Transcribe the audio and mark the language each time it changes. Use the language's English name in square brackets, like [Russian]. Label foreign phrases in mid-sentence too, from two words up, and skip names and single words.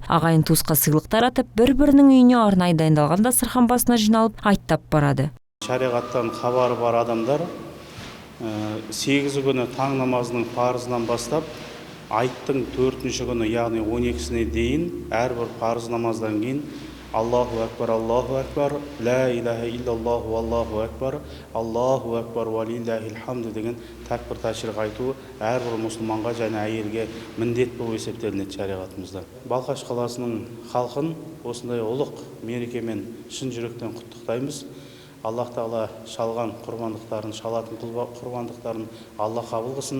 [Kazakh] Ағайын туысқа сыйлық таратып, бір-бірінің үйіне арнайы дайындалған дастархан басына жиналып, айттап барады. Шариғаттан хабары бар адамдар 8 күні таң намазының парызынан бастап айттың 4-ші күні, яғни 12-сіне дейін әрбір парыз намаздан кейін [Arabic] الله أكبر لا إله إلا الله الله أكبر ولله الحمد [Kazakh] деген тәкбір тәшриқ айту әрбір мұсылманға және әйелге міндет болып есептелінеді шариғатымызда. Балқаш қаласының халқын осындай ұлық мерекемен шын жүректен құттықтаймыз. Аллах Тағала шалған құрбандықтарын, шалатын құрбандықтарын Алла қабыл қылсын.